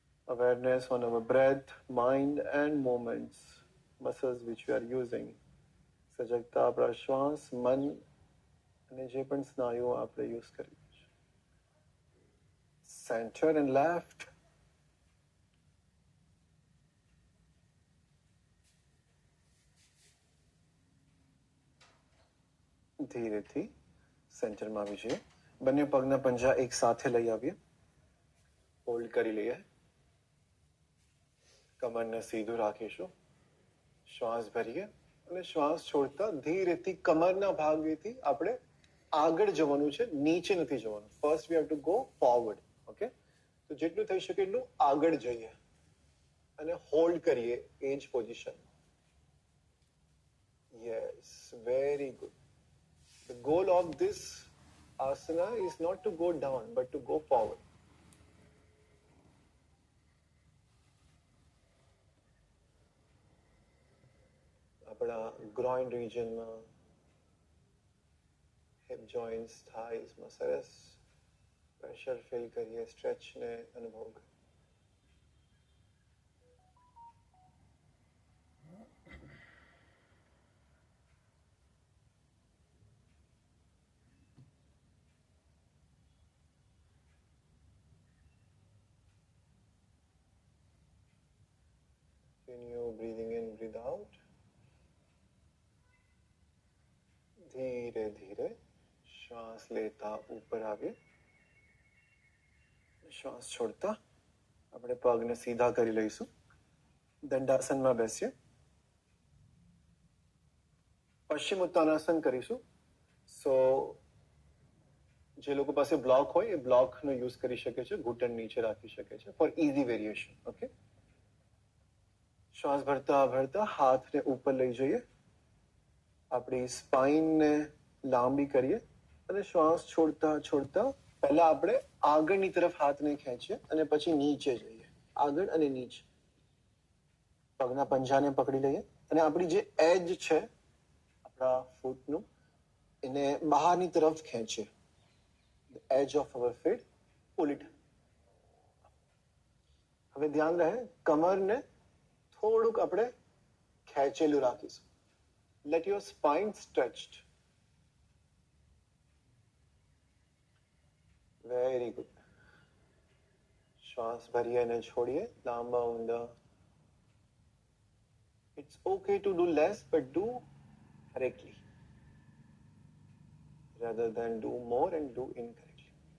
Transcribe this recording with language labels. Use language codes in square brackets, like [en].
[en] Awareness on our breath, mind and movements, muscles which we are using. [gu] સજગતા આપણા શ્વાસ, મન અને જે પણ સ્નાયુઓ આપણે યુઝ કરીએ છીએ. [en] Centre and left. [gu] ધીરેથી સેન્ટરમાં આવી જઈએ. બંને પગના પંજા એક સાથે લઈ આવીએ. હોલ્ડ કરી લઈએ. કમરને સીધું રાખીશું. શ્વાસ ભરીએ અને શ્વાસ છોડતા ધીરેથી કમરના ભાગેથી આપણે આગળ જવાનું છે, નીચે નથી જવાનું. [en] First we have to go forward. [gu] Okay, તો જેટલું થઈ શકે એટલું આગળ જઈએ અને હોલ્ડ કરીએ એ જ position. [en] Yes, very good. The goal of this asana is not to go down but to go forward. [gu] આપણા ગ્રોઇન રિજનમાં, હિપ જોઈન્ટ્સ, થાઈઝમાં સરસ પ્રેશર ફીલ કરીએ, સ્ટ્રેચને અનુભવ કરીએ. [en] Continue breathing in, breathe out. [gu] ધીરે ધીરે શ્વાસ લેતા ઉપર આવીએ, શ્વાસ છોડતા આપણે પગને સીધા કરી લઈશું, દંડાસનમાં બેસીએ. પશ્ચિમ ઉત્તાનાસન કરીશું. સો જે લોકો પાસે બ્લોક હોય એ બ્લોકનો યુઝ કરી શકે છે, ઘૂંટણ નીચે રાખી શકે છે [en] For easy variation. [gu] ઓકે, શ્વાસ ભરતા ભરતા હાથને ઉપર લઈ જઈએ, આપણી સ્પાઇનને લાંબી કરીએ અને શ્વાસ છોડતા છોડતા પહેલા આપણે આગળની તરફ હાથને ખેંચીએ અને પછી નીચે જઈએ, આગળ અને નીચે. પગના પંજાને પકડી લઈએ અને આપણી જે એજ છે આપણા ફૂટનું એને બહારની તરફ ખેંચીએ. [en] Edge of our feet pull it. [gu] હવે ધ્યાન રહે કમરને થોડુંક આપણે ખેંચેલું રાખીશું. [en] Let your spine stretched. Very good. [gu] શ્વાસ ભરીએ અને છોડીએ, લાંબા ઊંડા. [en] It's okay to do less, but do correctly rather than do more and do incorrectly.